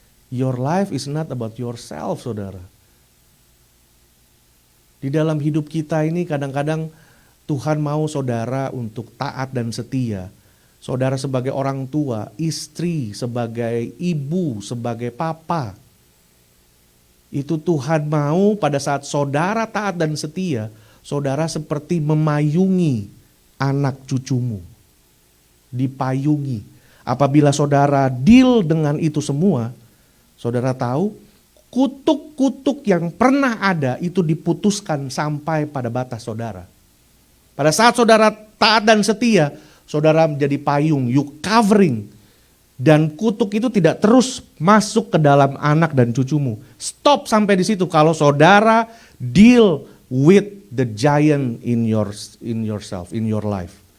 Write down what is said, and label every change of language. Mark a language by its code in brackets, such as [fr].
[en] Your life is not about yourself saudara. [id] Di dalam hidup kita ini kadang-kadang Tuhan mau saudara untuk taat dan setia. Saudara sebagai orang tua, istri, sebagai ibu, sebagai papa. Itu Tuhan mau pada saat saudara taat dan setia, saudara seperti memayungi anak cucumu. Dipayungi. Apabila saudara deal dengan itu semua, saudara tahu kutuk-kutuk yang pernah ada itu diputuskan sampai pada batas saudara. Pada saat saudara taat dan setia, saudara menjadi payung, [en] you covering. [id] Dan kutuk itu tidak terus masuk ke dalam anak dan cucumu. Stop sampai di situ kalau saudara [en] deal with the giant in yourself, in your life.